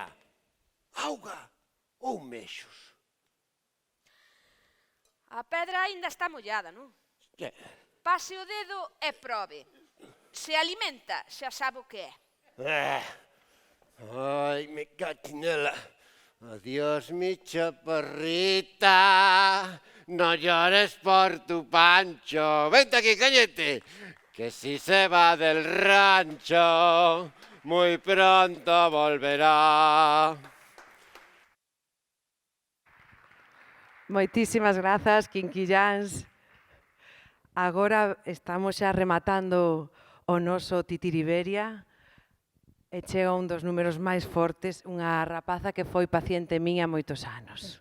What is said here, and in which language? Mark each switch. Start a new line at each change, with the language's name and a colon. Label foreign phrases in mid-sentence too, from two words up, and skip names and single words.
Galician: Auga ou mexos? A pedra aínda está mollada, non? Que? Pase o dedo e probe. Se alimenta, xa sabe o que é. Ai, me cachinela.
Spanish: Adiós, mi chaparrita, no llores por tu Pancho. Vente aquí, Cañete, que si se va del rancho, muy pronto volverá.
Galician: Moitísimas grazas, Quinquilláns. Agora estamos xa rematando o noso Titiriberia e chega un dos números máis fortes, unha rapaza que foi paciente miña moitos anos.